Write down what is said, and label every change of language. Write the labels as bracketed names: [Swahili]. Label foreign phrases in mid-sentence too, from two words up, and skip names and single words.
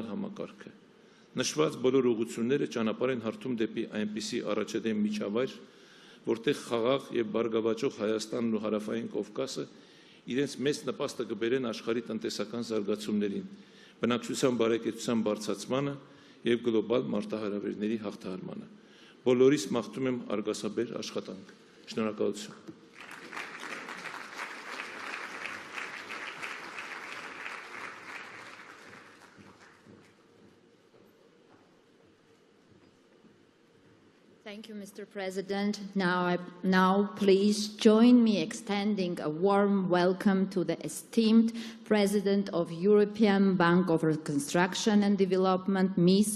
[Armenian] համակարգը։ Նշված բոլոր ուղղությունները ճանապարհ են հարթում դեպի այնպիսի առաջադեմ միջավայր, որտեղ խաղաղ եւ բարգավաճող Հայաստանն ու Հարավային Կովկասը իրենց մեծ նպաստը կբերեն աշխարհի տնտեսական զարգացումներին, բնակչության բարեկեցության բարձրացմանը եւ գլոբալ մարտահրավերների հաղթահարմանը։ Բոլորիս մաղթում եմ արգասաբեր աշխատանք։ Շնորհակալություն։ [English] Thank you, Mr. President. Now, please join me extending a warm welcome to the esteemed President of European Bank of Reconstruction and Development, Ms.